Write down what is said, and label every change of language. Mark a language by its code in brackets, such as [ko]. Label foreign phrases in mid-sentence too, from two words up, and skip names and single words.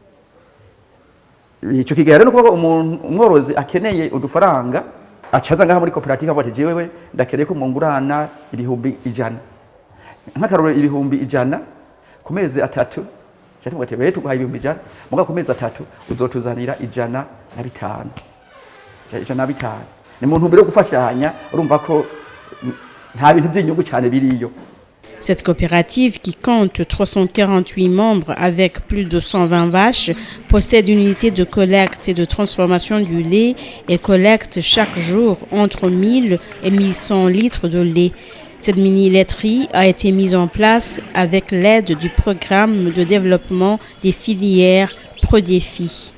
[rn] Ico kigera rero nuko umworozi akeneye udufaranga acaza ngaha muri cooperative avuga ati jewe ndakeneye ko mungurana ibihumbi 100 nk'akaroro ibihumbi 100 ku mezi 3 cyatuvuga ati betu guha ibihumbi 100 muga ku mezi 3 uzotuzanira 105 ni muntu mbere yo gufashanya urumva ko nta bintu by'inyungu cyane biriyo. [fr] Cette coopérative, qui compte 348 membres avec plus de 120 vaches, possède une unité de collecte et de transformation du lait et collecte chaque jour entre 1000 et 1100 litres de lait. Cette mini-laiterie a été mise en place avec l'aide du programme de développement des filières ProDéfi.